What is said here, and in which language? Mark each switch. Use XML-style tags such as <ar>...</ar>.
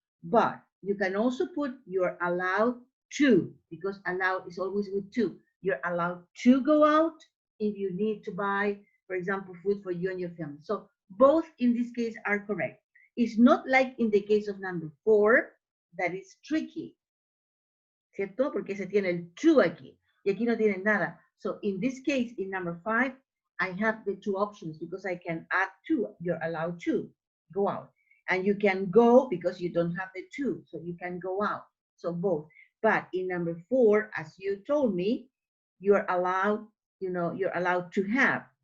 <en>But you can also put you're allowed to, because allowed is always with to. You're allowed to go out if you need to buy, for example, food for you and your family. So both in this case are correct. It's not like in the case of number 4, that is tricky.</en> <es>¿cierto? Porque se tiene el to aquí, y aquí no tiene nada.</es> <en>So in this case, in number 5, I have the two options because I can add to. You're allowed to go out. And you can go because you don't have the to, so you can go out. So both. But in number 4, as you told me, you're allowed, you're allowed to have.</en>